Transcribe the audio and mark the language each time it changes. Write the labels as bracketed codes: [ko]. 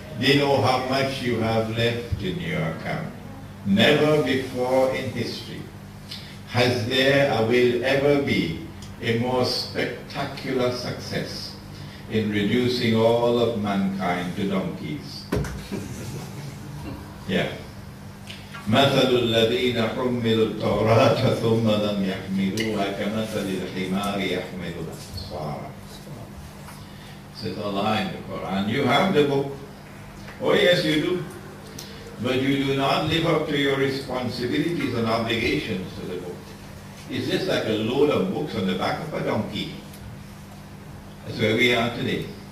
[en] They know how much you have left in your account. Never before in history has there or will ever be a more spectacular success in reducing all of mankind to donkeys. Yeah. [ar] مثل الذين حملوا التوراة ثم لم يحملوها كمثل الحمار يحمل أسفارا. [en] Says Allah in the Quran, you have the book. Oh yes, you do. But you do not live up to your responsibilities and obligations to the book. It's just like a load of books on the back of a donkey. That's where we are today.